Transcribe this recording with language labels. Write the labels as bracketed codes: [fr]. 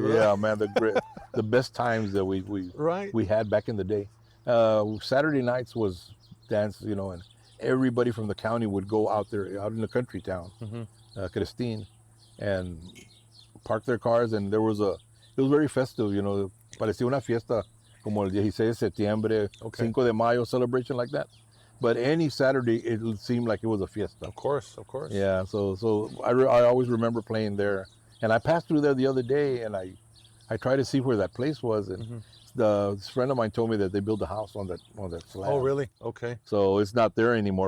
[en] Yeah, man, the best times that we had back in the day. Saturday nights was dance, you know, and everybody from the county would go out there, out in the country town, Christine, and park their cars. And it was very festive, you know. [es] Parecía una fiesta como el 16 de septiembre, 5 de Mayo [en] celebration like that. But any Saturday, it seemed like it was a fiesta. Of course. Yeah, so I always remember playing there. And I passed through there the other day, and I tried to see where that place was. And this friend of mine told me that they built a house on that slab. Oh, really? Okay. So it's not there anymore.